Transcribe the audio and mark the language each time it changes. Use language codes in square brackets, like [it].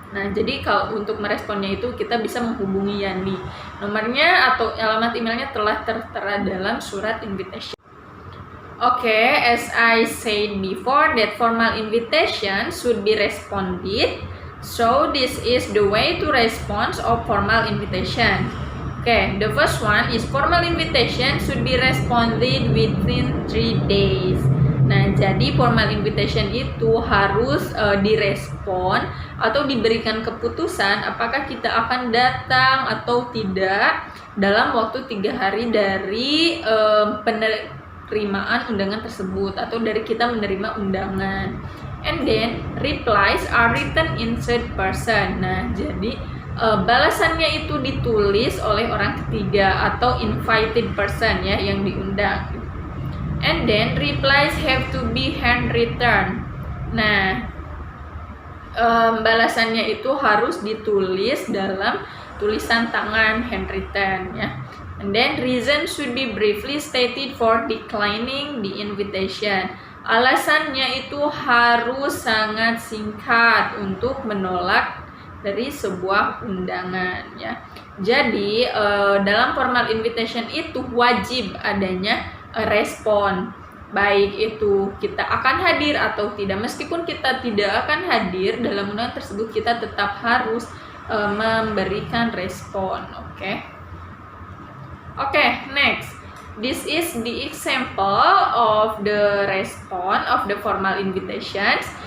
[id] Nah, jadi kalau untuk meresponnya itu kita bisa menghubungi Yani. Nomornya atau alamat emailnya telah tertera dalam surat invitation. [en] Okay, as I said before that formal invitation should be responded. So this is the way to respond of formal invitation. Okay, the first one is formal invitation should be responded within 3 days. [id] Nah, jadi formal invitation itu harus direspon atau diberikan keputusan apakah kita akan datang atau tidak dalam waktu 3 hari dari penerimaan undangan tersebut atau dari kita menerima undangan. [en] And then replies are written in third person. [id] Nah, jadi balasannya itu ditulis oleh orang ketiga atau [en] invited person [id] ya, yang diundang. [en] And then replies have to be handwritten. [id] Nah, balasannya itu harus ditulis dalam tulisan tangan, handwritten ya. [en] And then reason should be briefly stated for declining the invitation. [id] Alasannya itu harus sangat singkat untuk menolak dari sebuah undangan ya. Jadi dalam formal invitation itu wajib adanya respon, baik itu kita akan hadir atau tidak. Meskipun kita tidak akan hadir dalam undangan tersebut, kita tetap harus memberikan respon. [en] Okay, next. This is the example of the response of the formal invitations.